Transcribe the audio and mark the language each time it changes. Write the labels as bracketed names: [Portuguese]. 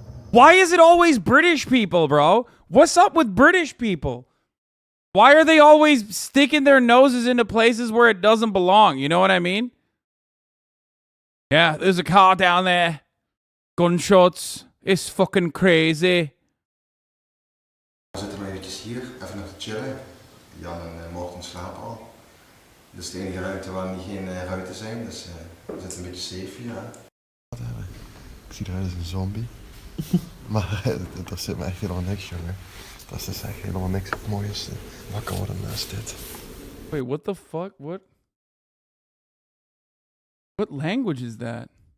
[English] Why is it always British people, bro? What's up with British people? Why are they always sticking their noses into places where it doesn't belong? You know what I mean? Yeah, there's a car down there. Gunshots. It's fucking crazy. [Dutch] We zitten eventjes hier, even nog te chillen. Jan en Morten slapen al. Dit is de enige ruimte waar niet geen ruiten zijn, dus we zitten een beetje safe hier. Ik zie eruit als een zombie. Maar er zit me echt helemaal niks, jongen. Dat is echt helemaal niks. Het mooiste wakker worden naast dit. [English] Wait, what the fuck? What language is that?